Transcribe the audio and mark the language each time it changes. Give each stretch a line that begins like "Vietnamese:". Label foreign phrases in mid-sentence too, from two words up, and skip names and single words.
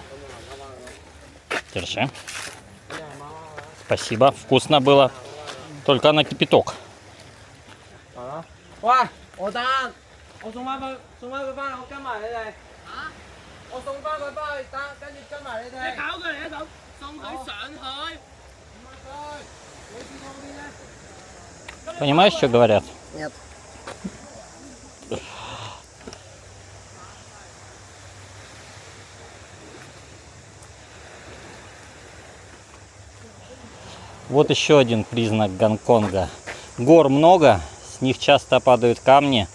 Russian: Держи. Спасибо, вкусно было. Только на кипяток.
Cantonese: 喂，我等，我送翻佢翻嚟，我跟埋你哋。嚇！我送翻佢翻去等，跟住跟埋你哋。你搞佢嚟一度，送佢上去。唔該，你見我邊咧？
Russian: Понимаешь, что говорят? Нет. Вот еще один признак Гонконга. Гор много, с них часто падают камни.